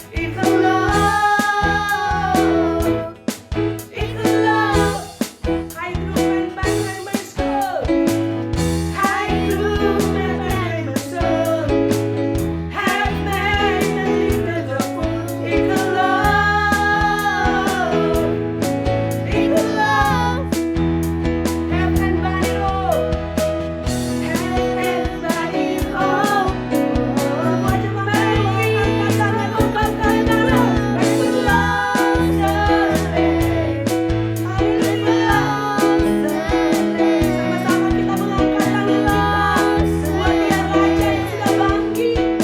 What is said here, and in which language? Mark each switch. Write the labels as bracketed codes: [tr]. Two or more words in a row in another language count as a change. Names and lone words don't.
[nl] Ik geloof, hij droeg mijn pijn en mijn schuld. Hij droeg mijn pijn en mijn schuld. Hij heeft mij met liefde gevoed. Ik geloof, [en] everybody know, everybody know. [nl] Moet je maar mee, [id] angkat tangan, ungkapkan tangan. [nl] Men verlosser leeft, halleluja. [id] Sama-sama kita mengangkat tangan kita buat Dia Raja yang sudah bangkit.